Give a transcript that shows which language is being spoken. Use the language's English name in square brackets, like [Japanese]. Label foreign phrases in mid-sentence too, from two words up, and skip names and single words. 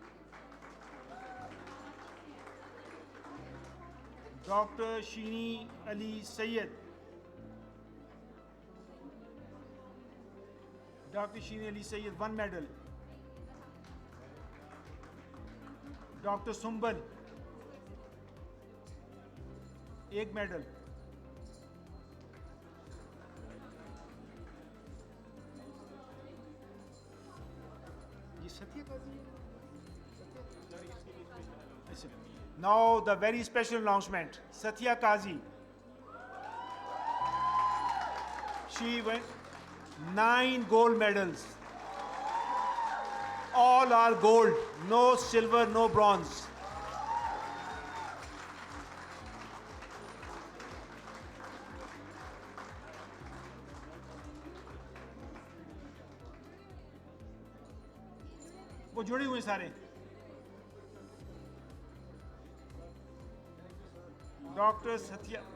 [English] डॉक्टर शीनी अली सैयद, डॉक्टर शीनी अली सैयद, 1 medal. डॉक्टर सुंबल, 1 medal. Now the very special announcement. Satya Kazi. She won 9 gold medals. All are gold, no silver, no bronze. [Hindi] वो जुड़े हुए सारे. डॉक्टर सत्या.